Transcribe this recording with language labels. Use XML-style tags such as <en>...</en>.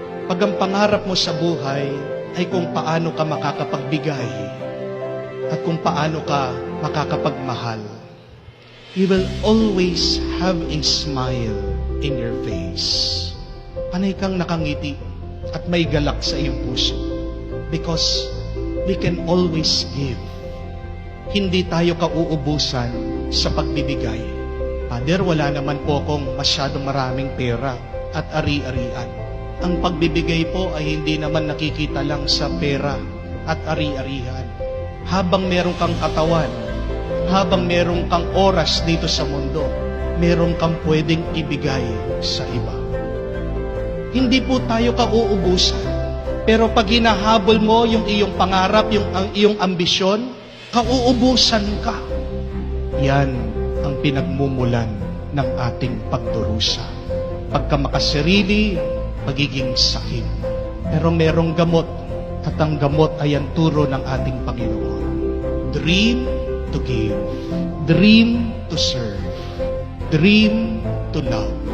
<tl>Pag ang pangarap mo sa buhay ay kung paano ka makakapagbigay at kung paano ka makakapagmahal,</tl> <en>you will always have a smile in your face.</en> <tl>Panay kang nakangiti at may galak sa iyong puso.</tl> <en>Because we can always give.</en> <tl>Hindi tayo kauubusan sa pagbibigay. Father, wala naman po akong masyadong maraming pera at ari-arian. Ang pagbibigay po ay hindi naman nakikita lang sa pera at ari-arian. Habang meron kang katawan, habang meron kang oras dito sa mundo, meron kang pwedeng ibigay sa iba. Hindi po tayo kauubusan. Pero pag hinahabol mo yung iyong pangarap, ang iyong ambisyon, kauubusan ka. Yan ang pinagmumulan ng ating pagdurusa. Pagka makasarili, pagiging sakit. Pero merong gamot, at ang gamot ay ang turo ng ating Panginoon.</tl> <en>Dream to give. Dream to serve. Dream to love.</en>